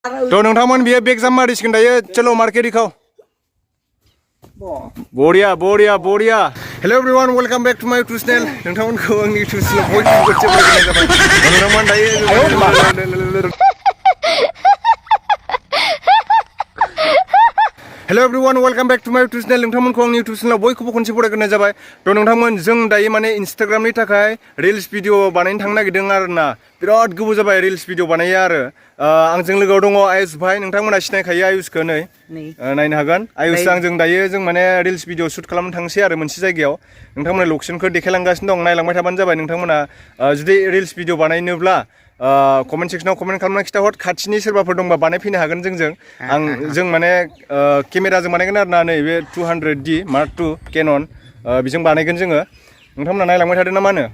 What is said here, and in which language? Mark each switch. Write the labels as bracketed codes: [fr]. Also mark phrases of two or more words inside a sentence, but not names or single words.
[brx] तो नोंथांमोन बियो बेग जाम मारिसिगोन दायो [hi] चलो मार्केट दिखाओ बढ़िया बढ़िया बढ़िया [en] hello everyone welcome back to my YouTube channel [brx] नोंथांमोनखौ आंनि यूट्यूब चैनलाव बयबो गोजोन जाबाय नोंथांमोन दायो [en] hello everyone welcome back to my YouTube channel [brx] नोंथांमोनखौ आंनि यूट्यूब चैनलाव बयखौबो खनसे बरायग्रोनाय जाबाय तो नोंथांमोन जों दायो माने इंस्टाग्रामनि थाखाय [en] reels video [brx] बानायनो थांनो नागिरदों आरोना बिराद गोबाव जाबाय [en] reels video [brx] बानायो आरो आंजों लोगोआव दङ आयुष भाई नोंथांमोना सिनायखायो आयुषखौ नै नायनो हागोन आयुष आंजों दायो जों माने [en] reels video shoot [brx] खालामनो थांसै आरो मोनसे जायगायाव नोंथांमोना लकेशनखौ देखायलांगासिनो दं नायलांबाय थाबानो जाबाय नोंथांमोना जुदि [en] reels video [brx] बानायनोब्ला कमेन्ट सेक्सनाव कमेन्ट खालामना खिथाहर खाथिनि सोरबाफोर दंबा बानायफैनो हागोन जों माने केमेराजों बानायगोन आरो ना नैबे 200D Mark II केनन बेजों बानायगोन जोङो नोंथांमोना नायलांबाय थादों ना मा होनो